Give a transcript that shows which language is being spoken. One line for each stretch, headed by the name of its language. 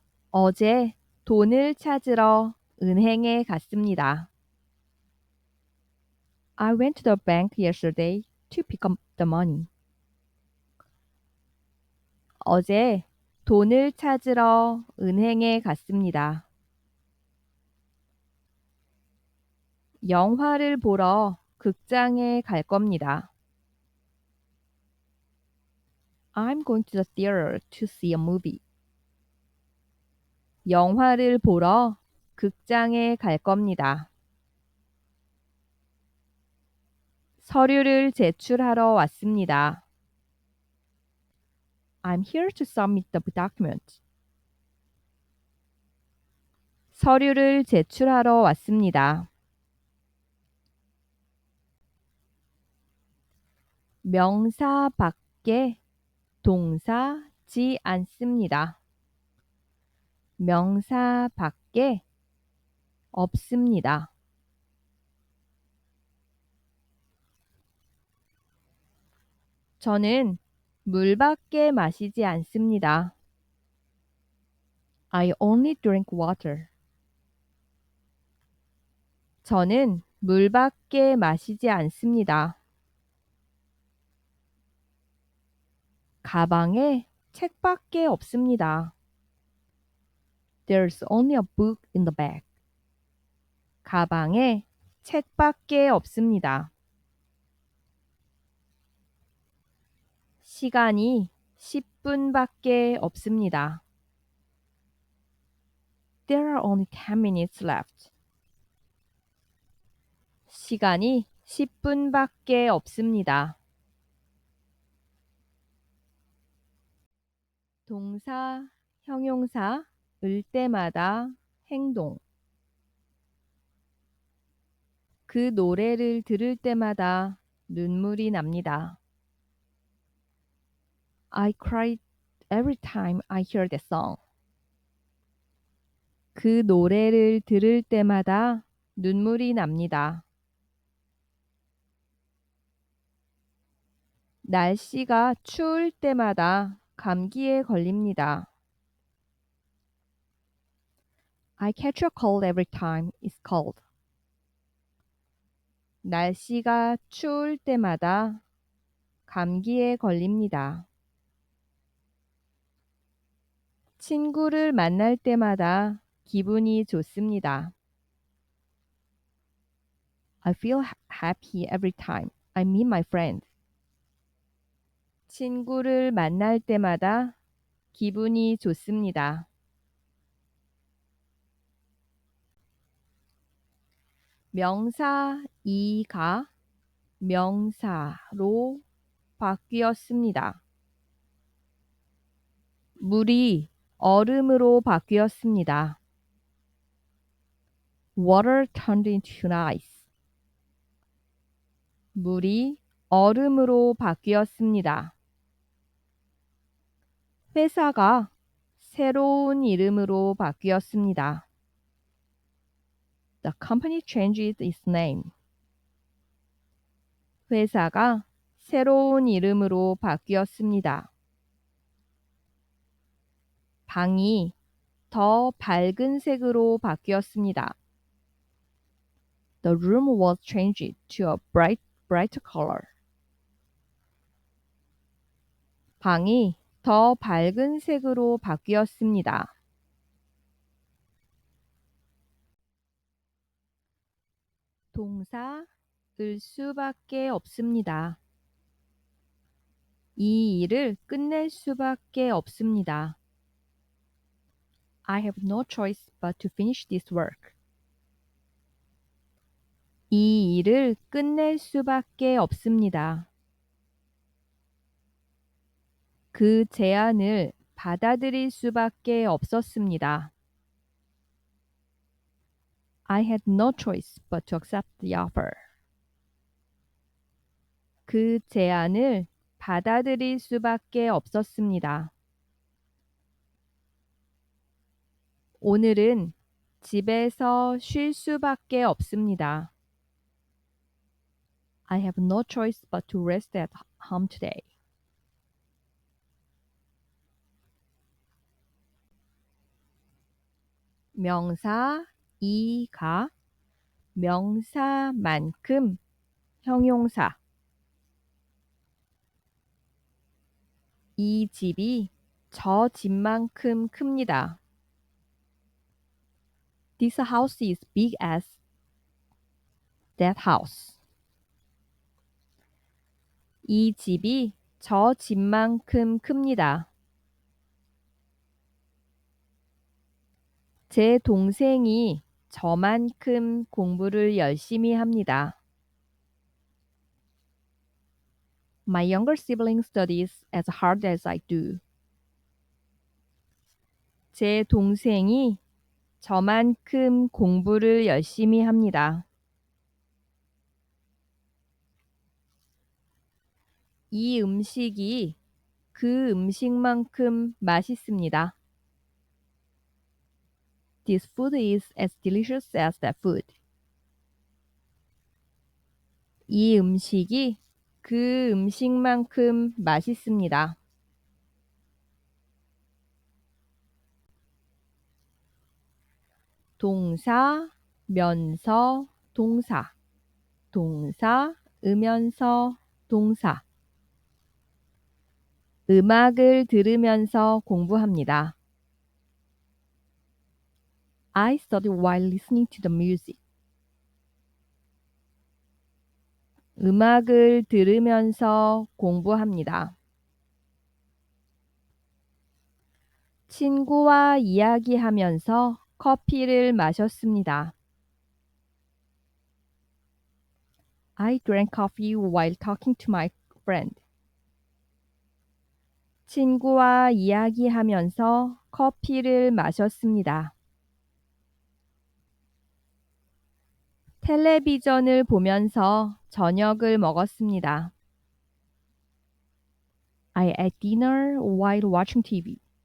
Korean: 어제 돈을 찾으러 은행에 갔습니다.
English: I went to the bank yesterday to pick up the money.
Korean: 어제 돈을 찾으러 은행에 갔습니다. 영화를 보러 극장에 갈 겁니다.
English: I'm going to the theater to see a movie.
Korean: 영화를 보러 극장에 갈 겁니다. 서류를 제출하러 왔습니다.
English: I'm here to submit the document.
Korean: 서류를 제출하러 왔습니다. 명사 밖에 동사지 않습니다. 명사 밖에 없습니다. 저는 물밖에 마시지 않습니다.
English: I only drink water.
Korean: 저는 물밖에 마시지 않습니다. 가방에 책밖에 없습니다.
English: There's only a book in the bag.
Korean: 가방에 책밖에 없습니다. 시간이 10분밖에 없습니다.
English: There are only 10 minutes left.
Korean: 시간이 10분밖에 없습니다. 동사, 형용사, 을 때마다 행동. 그 노래를 들을 때마다 눈물이 납니다.
English: I cry every time I hear that song.
Korean: 그 노래를 들을 때마다 눈물이 납니다. 날씨가 추울 때마다 감기에 걸립니다.
English: I catch a cold every time it's cold.
Korean: 날씨가 추울 때마다 감기에 걸립니다. 친구를 만날 때마다 기분이 좋습니다.
English: I feel happy every time I meet my friend.
Korean: 친구를 만날 때마다 기분이 좋습니다. 명사 이가 명사로 바뀌었습니다. 물이 얼음으로 바뀌었습니다.
English: Water turned into ice.
Korean: 물이 얼음으로 바뀌었습니다. 회사가 새로운 이름으로 바뀌었습니다.
English: The company changed its name.
Korean: 회사가 새로운 이름으로 바뀌었습니다. 방이 더 밝은 색으로 바뀌었습니다.
English: The room was changed to a brighter color.
Korean: 방이 더 밝은 색으로 바뀌었습니다. 동사 을 수밖에 없습니다. 이 일을 끝낼 수밖에 없습니다.
English: I have no choice but to finish this work.
Korean: 이 일을 끝낼 수밖에 없습니다. 그 제안을 받아들일 수밖에 없었습니다.
English: I had no choice but to accept the offer.
Korean: 그 제안을 받아들일 수밖에 없었습니다. 오늘은 집에서 쉴 수밖에 없습니다.
English: I have no choice but to rest at home today.
Korean: 명사 이가 명사만큼 형용사 이 집이 저 집만큼 큽니다.
English: This house is big as that house.
Korean: 이 집이 저 집만큼 큽니다. 제 동생이 저만큼 공부를 열심히 합니다.
English: My younger sibling studies as hard as I do.
Korean: 제 동생이 저만큼 공부를 열심히 합니다. 이 음식이 그 음식만큼 맛있습니다.
English: This food is as delicious as that food.
Korean: 이 음식이 그 음식만큼 맛있습니다. 동사, 면서, 동사. 동사, 으면서, 동사. 음악을 들으면서 공부합니다.
English: I study while listening to the music.
Korean: 음악을 들으면서 공부합니다. 친구와 이야기하면서 커피를 마셨습니다.
English: I drank coffee while talking to my friend.
Korean: 친구와 이야기하면서 커피를 마셨습니다. 텔레비전을 보면서 저녁을 먹었습니다.
English: I ate dinner while watching TV.